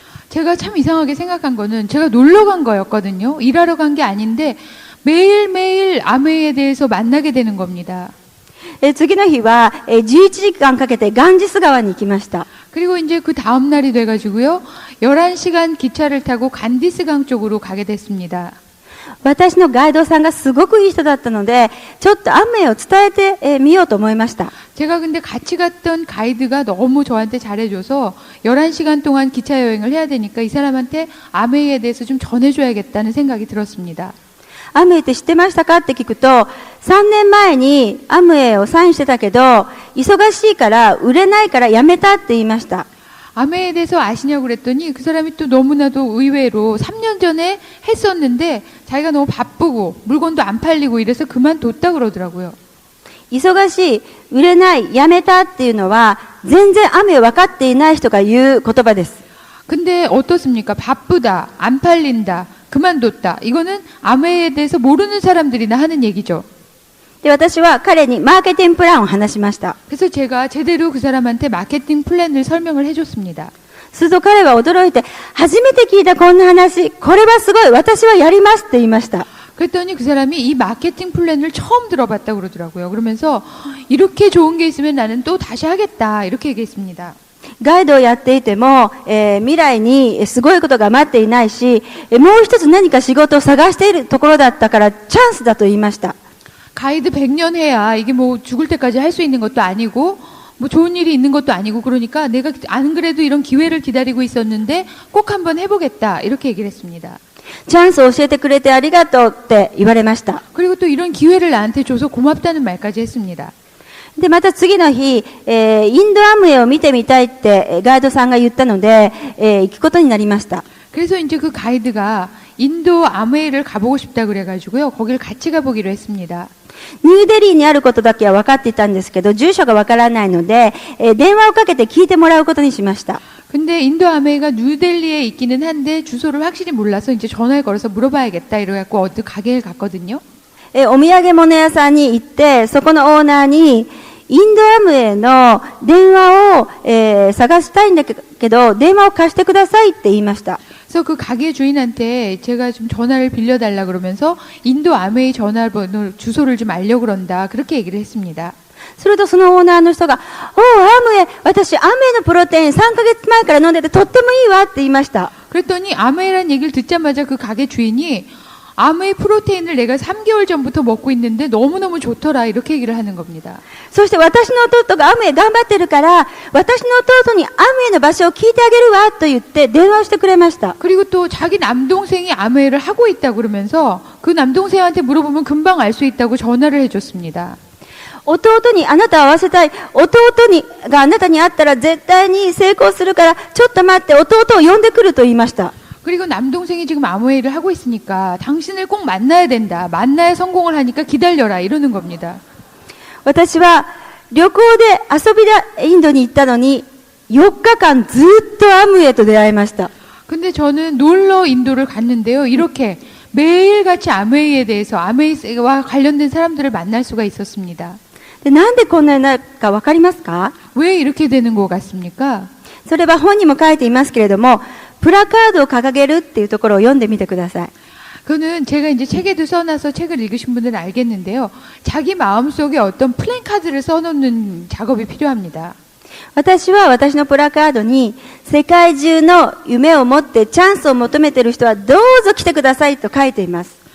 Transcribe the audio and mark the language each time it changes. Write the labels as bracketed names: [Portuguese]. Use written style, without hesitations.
[Korean] 제가 참 이상하게 생각한 거는 제가 놀러 간 거였거든요. 일하러 간 게 아닌데 매일매일 아메이에 대해서 만나게 되는 겁니다. [Japanese] 次の日は、11時間かけてガンジス川に行きました。 [Korean] 그리고 이제 그 다음 날이 돼가지고요. 11시간 기차를 타고 간디스강 쪽으로 가게 됐습니다. [Japanese] 私のガイドさんがすごくいい人だったので、ちょっとアムウェイを伝えてみようと思いました。 [Korean] 제가 근데 같이 갔던 가이드가 너무 저한테 잘해줘서 11시간 동안 기차 여행을 해야 되니까 이 사람한테 아메이에 대해서 좀 전해줘야겠다는 생각이 들었습니다. [Japanese] アムウェイって知ってましたかって聞くと、3年前にアムウェイをサインしてたけど、忙しいから売れないからやめたって言いました。 [Korean] 아메이에 대해서 아시냐고 그랬더니 그 사람이 또 너무나도 의외로 3년 전에 했었는데 자기가 너무 바쁘고 물건도 안 팔리고 이래서 그만뒀다 그러더라고요. [Japanese] 忙しい、売れない、やめたっていうのは、全然アムウェイ分かっていない人が言う言葉です。 [Korean] 근데 어떻습니까? 바쁘다, 안 팔린다, 그만뒀다. 이거는 아메이에 대해서 모르는 사람들이나 하는 얘기죠. [Japanese] で、私は彼にマーケティングプランを話しました。 [Korean] 그래서 제가 제대로 그 사람한테 마케팅 플랜을 설명을 해줬습니다. [Japanese] すると彼は驚いて、初めて聞いたこんな話、これはすごい、私はやりますって言いました。 [Korean] 그랬더니 그 사람이 이 마케팅 플랜을 처음 들어봤다고 그러더라고요. 그러면서 이렇게 좋은 게 있으면 나는 또 다시 하겠다 이렇게 얘기했습니다. [Japanese] ガイドをやっていても、未来にすごいことが待っていないし、もう一つ何か仕事を探しているところだったからチャンスだと言いました。 [Korean] 가이드 100년 해야 이게 뭐 죽을 때까지 할 수 있는 것도 아니고 뭐 좋은 일이 있는 것도 아니고 그러니까 내가 안 그래도 이런 기회를 기다리고 있었는데 꼭 한번 해보겠다 이렇게 얘기를 했습니다. [Japanese] チャンスを教えてくれてありがとうって言われました。 [Korean] 그리고 또 이런 기회를 나한테 줘서 고맙다는 말까지 했습니다. で、また次の日、インドアムウェイを見てみたいってガイドさんが言ったので、行くことになりました。 그래서 이제 그 가이드가 인도 아무웨이를 가보고 싶다 그래가지고요. 거기를 같이 가보기로 했습니다. [Japanese] ニューデリーにあることだけは分かっていたんですけど、住所が分からないので、電話をかけて聞いてもらうことにしました。 [Korean] 근데 인도 아메이가 뉴델리에 있기는 한데 주소를 확실히 몰라서 이제 전화를 걸어서 물어봐야겠다 이래갖고 어디 가게를 갔거든요. [Japanese] お土産物屋さんに行って、そこのオーナーに、インドアムウェイの電話を、探したいんだけど、電話を貸してくださいって言いました。 [Korean] 그래서 그 가게 주인한테 제가 좀 전화를 빌려달라 그러면서 인도 아메이 전화번호 주소를 좀 알려 그런다 그렇게 얘기를 했습니다. [Japanese] するとそのオーナーの人が、おう、アムウェイ、私、アムウェイのプロテイン3ヶ月前から飲んでてとってもいいわって言いました。 [Korean] 그랬더니 아메이란 얘기를 듣자마자 그 가게 주인이 아메이 프로테인을 내가 3개월 전부터 먹고 있는데 너무너무 좋더라 이렇게 얘기를 하는 겁니다. [Japanese] そして私の弟がアムウェイ頑張ってるから、私の弟にアムウェイの場所を聞いてあげるわと言って電話をしてくれました。 [Korean] 그리고 또 자기 남동생이 아메이를 하고 있다고 그러면서 그 남동생한테 물어보면 금방 알 수 있다고 전화를 해줬습니다. [Japanese] 弟にあなたを会わせたい。弟があなたに会ったら絶対に成功するから、ちょっと待って、弟を呼んでくると言いました。 [Korean] 그리고 남동생이 지금 아무웨이를 하고 있으니까 당신을 꼭 만나야 된다. 만나야 성공을 하니까 기다려라 이러는 겁니다. [Japanese] 私は旅行で遊びでインドに行ったのに、4日間ずっとアムウェイと出会いました。 [Korean] 근데 저는 놀러 인도를 갔는데요. 이렇게 매일같이 아메이에 대해서 아메이와 관련된 사람들을 만날 수가 있었습니다. [Japanese] で、なんでこんなになるかわかりますか？ [Korean] 왜 이렇게 되는 것 같습니까? それは本にも書いていますけれども、プラカードを掲げるっていうところを読んでみてください。 그는 제가 이제 책에도 써놔서 책을 읽으신 분들은 알겠는데요. 자기 마음속에 어떤 플랜카드를 써놓는 작업이 필요합니다. [Japanese] 私は私のプラカードに、世界中の夢を持ってチャンスを求めている人はどうぞ来てくださいと書いています。